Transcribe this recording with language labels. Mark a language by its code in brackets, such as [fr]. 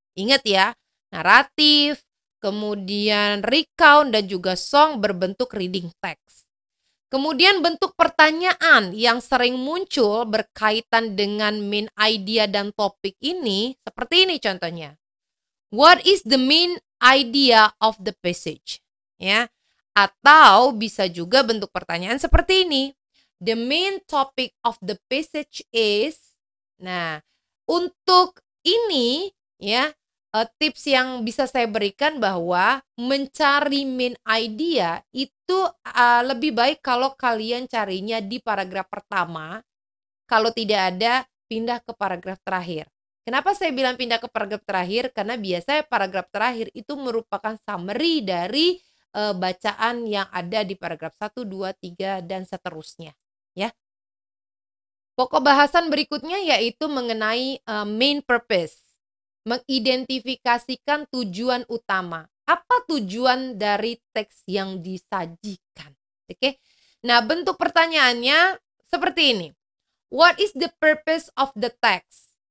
[id] Ingat ya, naratif, kemudian recount, dan juga song berbentuk reading text. Kemudian bentuk pertanyaan yang sering muncul berkaitan dengan main idea dan topik ini seperti ini contohnya. [en] What is the main idea of the passage? [id] Ya. Atau bisa juga bentuk pertanyaan seperti ini. [en] The main topic of the passage is. [id] Nah, untuk ini ya, tips yang bisa saya berikan bahwa mencari main idea itu lebih baik kalau kalian carinya di paragraf pertama. Kalau tidak ada, pindah ke paragraf terakhir. Kenapa saya bilang pindah ke paragraf terakhir? Karena biasanya paragraf terakhir itu merupakan summary dari bacaan yang ada di paragraf 1, 2, 3, dan seterusnya. Ya. Pokok bahasan berikutnya yaitu mengenai main purpose. Mengidentifikasikan tujuan utama. Apa tujuan dari teks yang disajikan? Oke. Nah, bentuk pertanyaannya seperti ini. [en] What is the purpose of the text?